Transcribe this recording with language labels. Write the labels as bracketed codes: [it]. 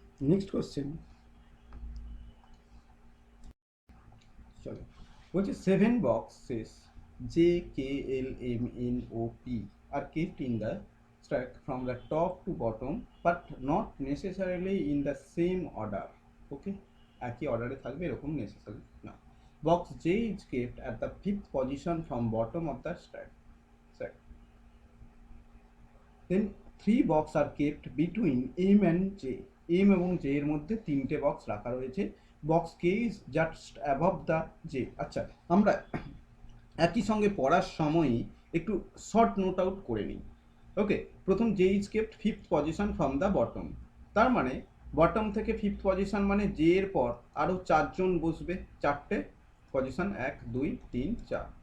[en] next question, [bn] চলো, বলছে [en] 7 boxes JKLMNOP are kept in the stack from the top to bottom but not necessarily in the same order. [bn] ওকে, একই অর্ডারে থাকবে এরকম necessary না। [en] Box J is kept at the 5th position from bottom of the stack. Then 3 box are kept between M and J. [bn] M এবং J এর মধ্যে 3টে box রাখা রয়েছে। [en] Box K is just above the J. [bn] আচ্ছা, আমরা একই সঙ্গে পড়ার সময়ই একটু শর্ট নোট আউট করে নিই। ওকে, প্রথম [en] J is kept 5th position from the bottom, [bn] তার মানে বটম থেকে 5th পজিশন মানে J এর পর আরও 4জন বসবে, 4টে পজিশন, 1 2 3 4।